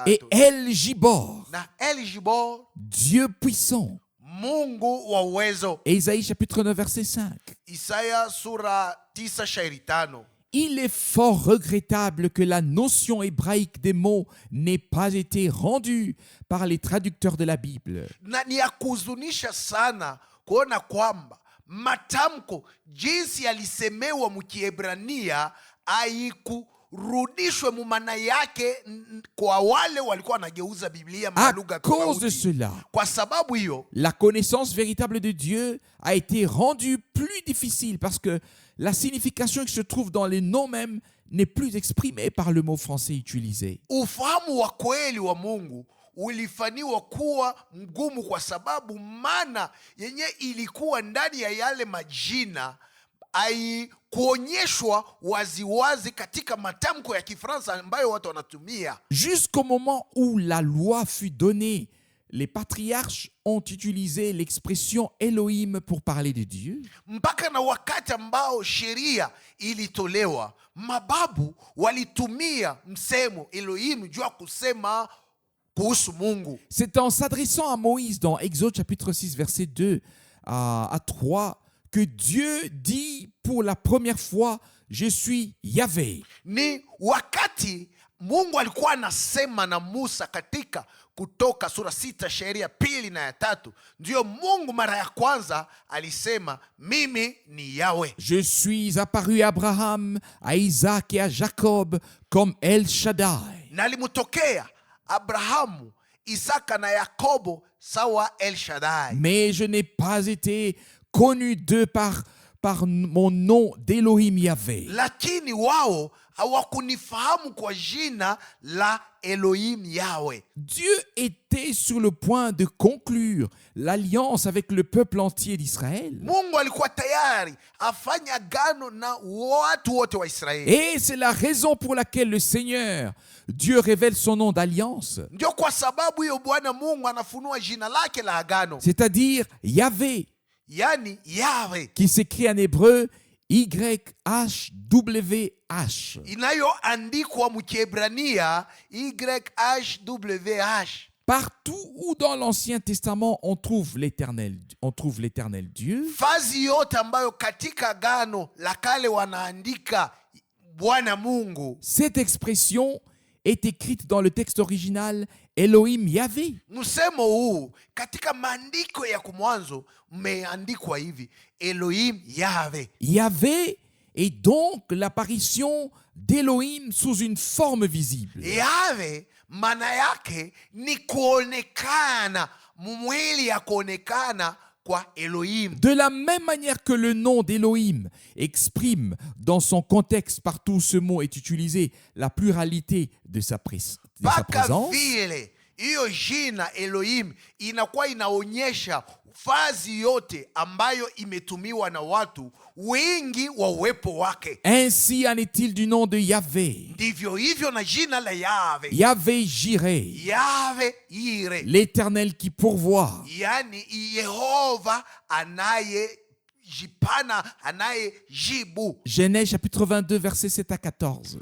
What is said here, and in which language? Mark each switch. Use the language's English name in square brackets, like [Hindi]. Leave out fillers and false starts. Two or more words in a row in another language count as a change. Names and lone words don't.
[French] Et El Gibor, [Swahili] Na El Gibor, [French] Dieu puissant. [Swahili] Mungu wa uwezo. [French] Et Isaïe chapitre 9 verset 5. [Swahili] Isaya sura 9 shairi 5. [French] Il est fort regrettable que la notion hébraïque des mots n'ait pas été rendue par les traducteurs de la Bible. [Swahili] Na ni ya kuhuzunisha sana kuona kwamba matamko jinsi yalisemewa mukiebrania haikurudishwe mumana yake kwa wale walikuwa wanageuza Biblia [French] À [Swahili] malugha [French] cause de [Swahili] tofauti. [French] cela, [Swahili] Kwa sababu hiyo [French] la connaissance véritable de Dieu a été rendue plus difficile parce que la signification qui se trouve dans les noms même n'est plus exprimée par le mot français utilisé. [Swahili] ufahamu wa kweli wa Mungu ulifaniwa kuwa mgumu kwa sababu maana yenye ilikuwa ndani ya yale majina haikuonyeshwa waziwazi katika matamko ya Kifaransa ambayo watu wanatumia. [French] Jusqu'au moment où la loi fut donnée, les patriarches ont utilisé l'expression Elohim pour parler de Dieu. [Swahili] Mpaka na wakati ambao sheria ilitolewa, mababu walitumia msemo Elohim juu ya kusema kuhusu Mungu. [French] C'est en s'adressant à Moïse dans Exode chapitre 6 verset 2 à 3 que Dieu dit pour la première fois « Je suis Yahvé ». [Swahili] Ni wakati Mungu alikuwa anasema na Musa katika Kutoka sura 6 sheria pili na ya 3, ndio Mungu mara ya kwanza alisema mimi ni Yahweh. [French] Je suis apparu à Abraham, à Isaac et à Jacob comme El Shaddai. [Swahili] Na alimtokea Abrahamu, Isaka na Yakobo sawa El Shaddai. [French] Mais je n'ai pas été connu d'eux par mon nom d'Elohim Yahvé. [Swahili] Lakini wao hawakunifahamu kwa jina la Elohim Yahweh. [French] Dieu était sur le point de conclure l'alliance avec le peuple entier d'Israël. [Swahili] Mungu alikuwa tayari afanye agano na watu wote wa Israeli. [French] Et c'est la raison pour laquelle le Seigneur, Dieu révèle son nom d'alliance, [Swahili] Ndio kwa sababu hiyo Bwana Mungu anafunua jina lake la agano, [French] c'est-à-dire Yahvé, [Swahili] yani Yahweh, [French] qui s'écrit en hébreu YHWH. [Swahili] inayoandikwa mkiebrania YHWH. [French] Partout où dans l'Ancien Testament on trouve l'éternel Dieu, [Swahili] Fazi yote ambayo katika agano la kale wanaandika Bwana Mungu, [French] cette expression est écrite dans le texte original Elohim Yahvé. [Swahili] msemo huu katika maandiko ya kumwanzo mmeandikwa hivi Elohim Yahweh. [French] Yahvé est donc l'apparition d'Elohim sous une forme visible. [Swahili] Yahweh maana yake ni kuonekana, mwili ya kuonekana kwa Elohim. [French] De la même manière que le nom d'Elohim exprime dans son contexte partout où ce mot est utilisé la pluralité de sa [Swahili] Mpaka [French] présence, [Swahili] vile hiyo jina Elohim inakuwa inaonyesha fazi yote ambayo imetumiwa na watu, wingi wa uwepo wake. [French] ainsi en est-il du nom de Yahvé. [Swahili] Ndivyo hivyo na jina la Yahweh, [French] Yahvé Jireh, [Swahili] Yahweh Yire, [French] l'Éternel qui pourvoit. [Swahili] yani Yehova anayejipana, anayejibu. [French] Genèse chapitre 22 versets 7 à 14.